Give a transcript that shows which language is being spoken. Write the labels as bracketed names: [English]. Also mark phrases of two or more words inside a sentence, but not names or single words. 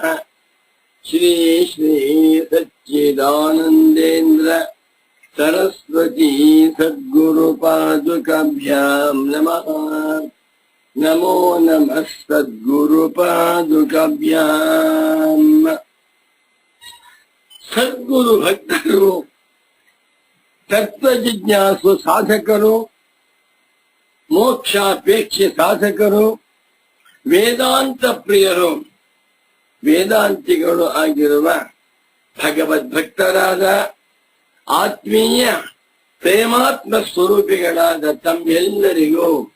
[Sanskrit] श्री श्री सच्चिदानन्देन्द्र सरस्वती सद्गुरुपादुकाभ्यां नमः। नमो नमः सद्गुरुपादुकाभ्याम्। [Kannada] सद्गुरु भक्तರು, ತತ್ವ ಜಿಜ್ಞಾಸು ಸಾಧಕರು, ಮೋಕ್ಷಾಪೇಕ್ಷೆ ಸಾಧಕರು, ವೇದಾಂತ ಪ್ರಿಯರು, ವೇದಾಂತಿಗಳು ಆಗಿರುವ ಭಗವದ್ಭಕ್ತರಾದ ಆತ್ಮೀಯ ಪ್ರೇಮಾತ್ಮ ಸ್ವರೂಪಿಗಳಾದ ತಮ್ಮೆಲ್ಲರಿಗೂ